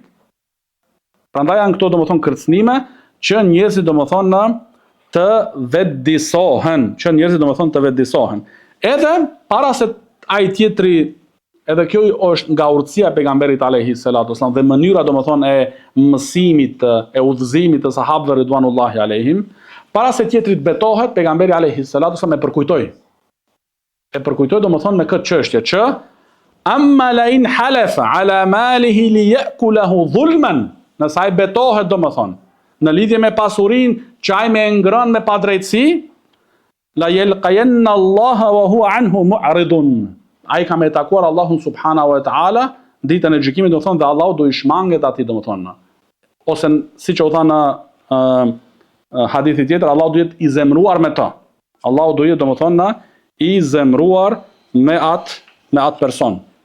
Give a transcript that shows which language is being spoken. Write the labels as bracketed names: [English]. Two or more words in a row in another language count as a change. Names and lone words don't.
[Albanian] Prandaj janë këto domethënë kërcënime që njerëzit domethënë të vetëdijsohen, Edhe para se ai tjetri, edhe kjo është nga urtësia e pejgamberit [Arabic] عليه الصلاة والسلام [Albanian] dhe mënyra domethënë e mësimit, e udhëzimit të sahabëve [Arabic] رضوان الله عليهم, [Albanian] para se tjetri të betohet, pejgamberi [Arabic] عليه الصلاة والسلام [Albanian] e përkujtoi domethënë me këtë çështje që [Arabic] أما لئن حلف على ماله ليأكله ظلما, [Albanian] nëse ai betohet domethënë në lidhje me pasurinë që ai më ngrën me padrejtësi, [Arabic] لا يلقين الله وهو عنه معرض. [Albanian] Ai ka me takuar Allahun [Arabic] سبحانه وتعالى [Albanian] ditën e gjykimit, do thonë, dhe Allahu do i shmanget atij domethënë. Ose siç u tha në hadithi tjetër, Allahu do jetë i zemruar me të. Allahu do jetë domethënë i zemruar me atë person.